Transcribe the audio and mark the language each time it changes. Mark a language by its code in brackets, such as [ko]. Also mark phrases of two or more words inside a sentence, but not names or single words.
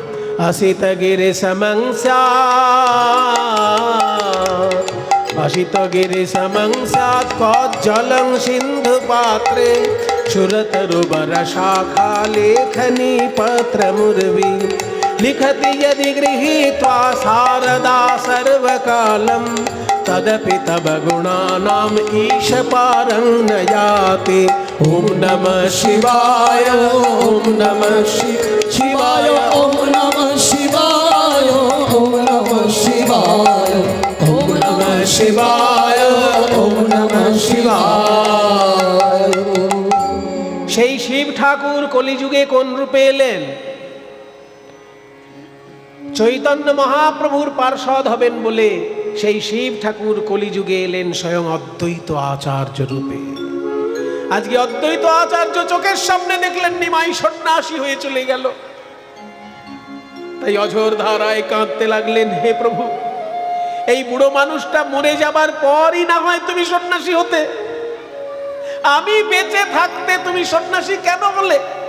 [sa] অসিত গিরি সমংস্যাৎ, অসিত গিরি সমংস্যাৎ কজ্জলং সিন্ধু পাত্রে সুরতরুবর শাখা লেখনী পত্র মুর্বী लिखति यदि गृहीत्वा शारदा सर्वकालं तदपि तव गुणानाम् ईश पारं न याति। ॐ नमः शिवाय ॐ नमः शिवाय ॐ नमः शिवाय ॐ नमः शिवाय ॐ नमः शिवाय ॐ नमः शिवाय। [bn] সেই শিব ঠাকুর কলিযুগে কোন রূপে এলেন? চৈতন্য মহাপ্রভুর পার্ষদ হবেন বলে সেই শিব ঠাকুর কলিযুগে এলেন স্বয়ং অদ্বৈত আচার্য রূপে। আজকে অদ্বৈত আচার্য চোখের সামনে দেখলেন নিমাই সন্ন্যাসী হয়ে চলে গেল, তাই অঝোর ধারায় কাঁদতে লাগলেন, হে প্রভু, এই বুড়ো মানুষটা মরে যাবার পরই না হয় তুমি সন্ন্যাসী হতে, আমি বেঁচে থাকতে তুমি সন্ন্যাসী কেন হলে?